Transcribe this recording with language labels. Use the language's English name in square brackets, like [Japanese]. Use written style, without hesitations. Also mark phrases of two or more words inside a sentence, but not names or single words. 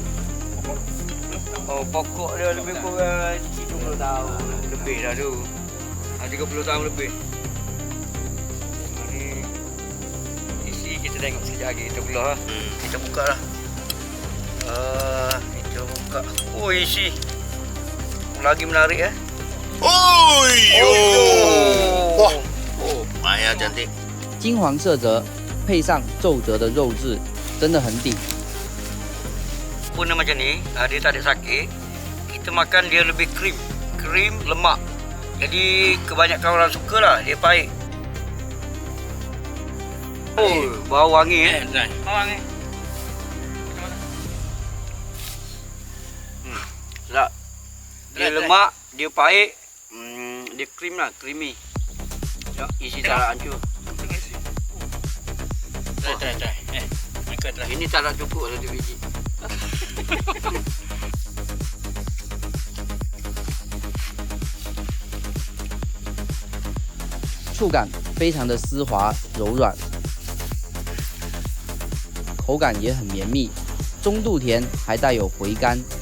[Malay] Oh, pokok dia lebih kurang 30 tahun lebih dah tu. 30 tahun lebih. Ni isi kita tengok sekejap lagi, kita belah lah. Kita buka lah. Kita buka. Oh, isi. Lagi menarik ya. [Chinese] 哇！哎呀，cantik。金黄色泽，配上皱褶的肉质，真的很顶。 [Malay] Pun macam ni, dia tak ada sakit. Kita makan dia lebih krim. Krim, lemak. Jadi kebanyakan orang suka lah, dia pahit. Oh, bau wangi Bau wangi. Sedap. Dia lemak, dia pahit. Dia krim lah, creamy. Isi tak hancur. Try. Ini tak nak cukup 1 biji. [Chinese] 触感非常的丝滑柔软，口感也很绵密，中度甜，还带有回甘。